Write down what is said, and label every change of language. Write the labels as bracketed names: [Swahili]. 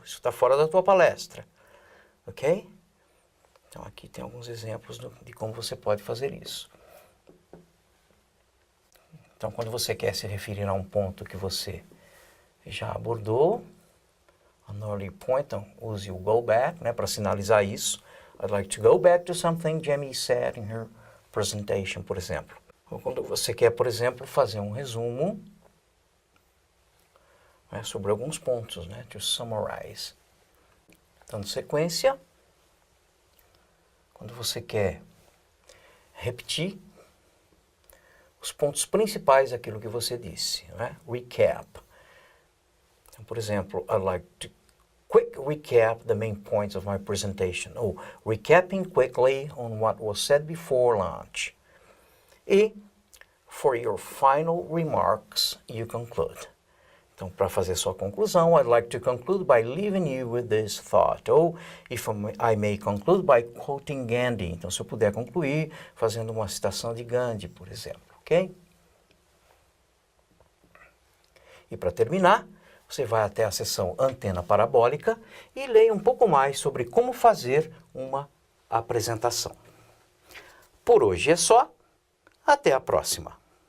[Portuguese] Isso está fora da tua palestra. Ok? Então, aqui tem alguns exemplos de como você pode fazer isso. Então, quando você quer se referir a um ponto que você já abordou, an early point, então, use o go back, né, para sinalizar isso. [English] I'd like to go back to something Jamie said in her presentation, por exemplo. [Portuguese] Ou quando você quer, por exemplo, fazer um resumo, né, sobre alguns pontos, né, to summarize. Dando sequência, quando você quer repetir os pontos principais daquilo que você disse, né, recap. [English] Então, por exemplo, I'd like to quick recap the main points of my presentation. Ou recapping quickly on what was said before lunch. E, for your final remarks, you conclude. Então, para fazer sua conclusão, I'd like to conclude by leaving you with this thought. Ou, if I may conclude by quoting Gandhi. [Portuguese] Então, se eu puder concluir fazendo uma citação de Gandhi, por exemplo. Ok? E para terminar, você vai até a seção antena parabólica e leia um pouco mais sobre como fazer uma apresentação. Por hoje é só. Até a próxima.